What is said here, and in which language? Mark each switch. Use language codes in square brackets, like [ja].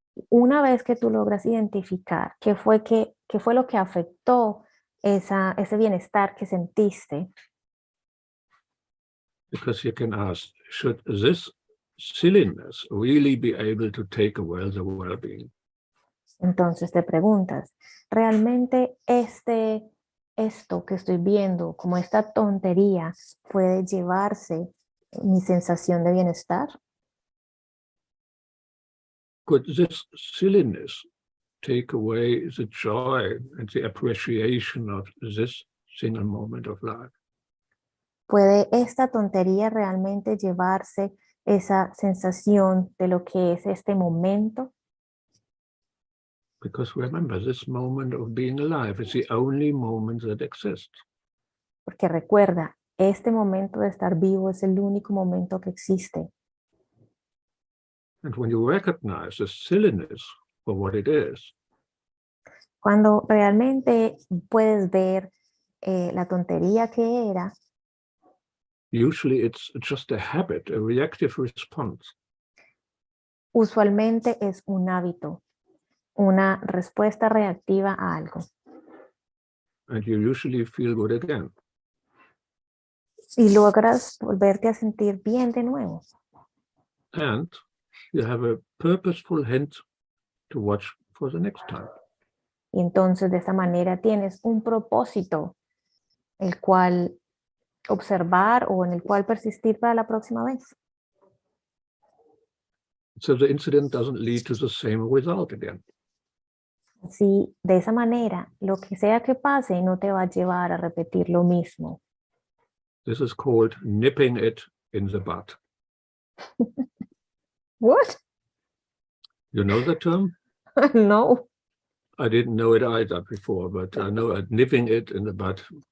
[es] Una vez que tú logras identificar qué fue lo que afectó ese bienestar que sentiste, [en] Because you can ask, should this silliness really be able to take away the well-being? [es] entonces te preguntas, ¿realmente esto que estoy viendo, como esta tontería, puede llevarse mi sensación de bienestar? [en] Could this silliness take away the joy and the appreciation of this single moment of life? [es] ¿Puede esta tontería realmente llevarse esa sensación de lo que es este momento? [en] Because remember, this moment of being alive is the only moment that exists. [es] Porque recuerda, este momento de estar vivo es el único momento que existe. [en] And when you recognize the silliness for what it is, [es] Cuando realmente puedes ver la tontería que era, [en] usually it's just a habit, a reactive response. [es] usualmente es un hábito, una respuesta reactiva a algo. [en] And you usually feel good again. [es] Y logras volverte a sentir bien de nuevo. [en] And you have a purposeful hint to watch for the next time. [es] Y entonces de esa manera tienes un propósito, el cual observar o en el cual persistir para la próxima vez. [en] So the incident doesn't lead to the same result again. [es] Si de esa manera, lo que sea que pase no te va a llevar a repetir lo mismo. [en] This is called nipping it in the bud. What? You know the term? No. I didn't know it either before, but I know nipping it in the bud.